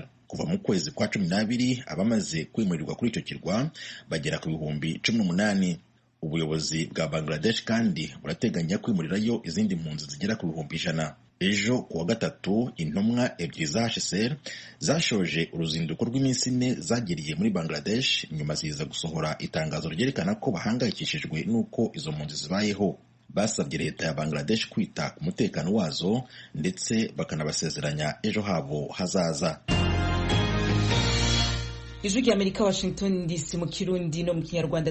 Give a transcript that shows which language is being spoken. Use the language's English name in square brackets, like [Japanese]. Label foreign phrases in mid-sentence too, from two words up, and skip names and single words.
[Kinyarwanda] Kuva mu kwezi kwa 12 abamaze kwimurirwa kuri icyo kirwa bagera ku 18,000. Ubuyobozi bwa Bangladesh kandi burateganya kwimurirayo izindi mpunzi zigera ku 100,000. Ejo kuwa gatatu intumwa ebyiri za HCR zashoje uruzinduko rw'iminsi 4 zagiriye muri Bangladesh nyuma ziza gusohora itangazo ryerekana ko bahangayikishijwe n'uko izo mpunzi zibayeho. Basabye leta ya Bangladesh kwita ku mutekano wazo ndetse bakanabasezeranya ejo habo hazaza. Ijwi rya Amerika, Washington DC mu Kirundi no mu Kinyarwanda.